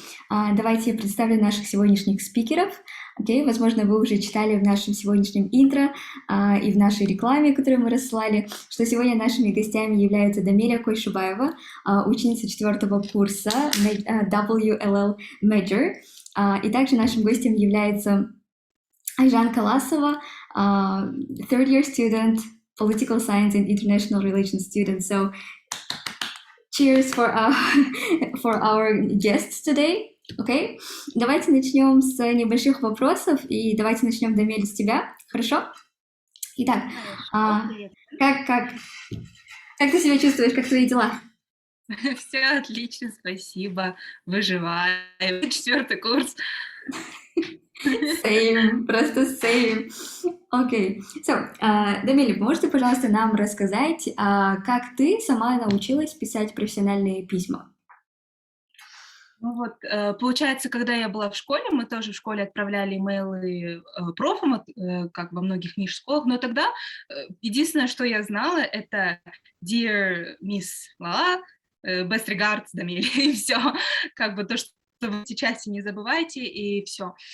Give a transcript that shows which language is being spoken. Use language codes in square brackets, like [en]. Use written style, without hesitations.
[ru] Давайте я представлю наших сегодняшних спикеров. Окей, возможно, вы уже читали в нашем сегодняшнем интро и в нашей рекламе, которую мы рассылали, что сегодня нашими гостями являются Дамиря Койшубаева, ученица 4-го курса WLL Major, и также нашим гостем является Ijan Kalaswa, [en] third-year student, political science and international relations student. So, cheers for our guests today. Okay? [ru] Давайте начнем с небольших вопросов, и давайте начнем, Дамир, с тебя. Хорошо? Итак, как ты себя чувствуешь, как твои дела? Все отлично, спасибо. Выживаем. 4-й курс. [en] Same, [ru] просто [en] same. [ru] Окей. Дамир, можете, пожалуйста, нам рассказать, как ты сама научилась писать профессиональные письма? Ну вот, получается, когда я была в школе, мы тоже в школе отправляли имейлы профам, как во многих ниш-школах, но тогда единственное, что я знала, это [en] Dear Miss Lala, Best Regards, [ru] Дамир, и все, как бы то, что вы сейчас не забывайте, и все.